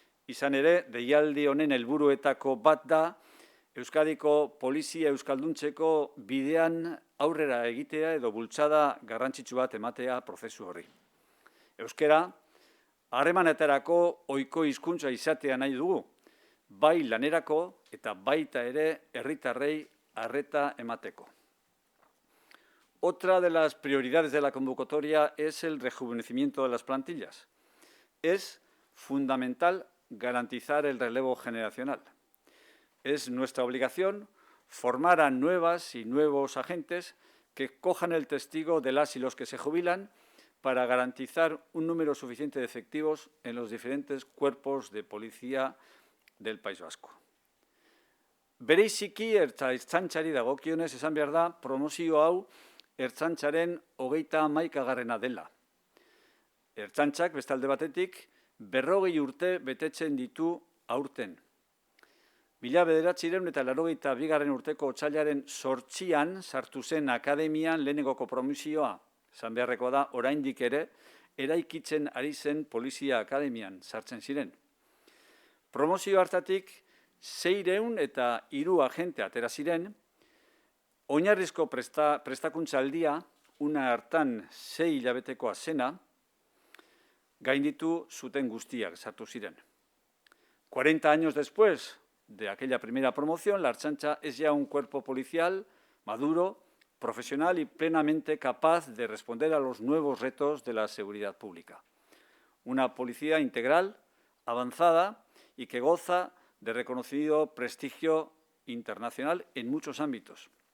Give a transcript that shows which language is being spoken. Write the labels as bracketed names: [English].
[Basque] Izan ere, deialdi honen helburuetako bat da, Euskadiko polizia euskalduntzeko bidean aurrera egitea edo bultzada garrantzitsu bat ematea prozesu horri. Euskara, harremanetarako ohiko hizkuntza izatea nahi dugu, bai lanerako eta baita ere herritarrei arreta emateko. [Spanish] Otra de las prioridades de la convocatoria es el rejuvenecimiento de las plantillas. Es fundamental garantizar el relevo generacional. Es nuestra obligación formar a nuevas y nuevos agentes que cojan el testigo de las y los que se jubilan para garantizar un número suficiente de efectivos en los diferentes cuerpos de policía del País Vasco. [Basque] Bereziki ertzaintzari dagokionez esan behar da promozio hau ertzaintzaren 31. dela. Ertzaintzak bestalde batetik 40 urte betetzen ditu aurten. 1982 urteko otsailaren 8an sartu zen akademian lehenengoko promozioa. Esan beharrekoa da, oraindik ere, eraikitzen ari zen polizia akademian sartzen ziren. Promozio hartatik 603 agente atera ziren, oinarrizko prestakuntzaldia, una hartan 6 hilabetekoa zena, gainditu zuten guztiak sartu ziren. [Spanish] 40 años después de aquella primera promoción, la Ertzaintza es ya un cuerpo policial maduro, profesional y plenamente capaz de responder a los nuevos retos de la seguridad pública. Una policía integral, avanzada y que goza de reconocido prestigio internacional en muchos ámbitos.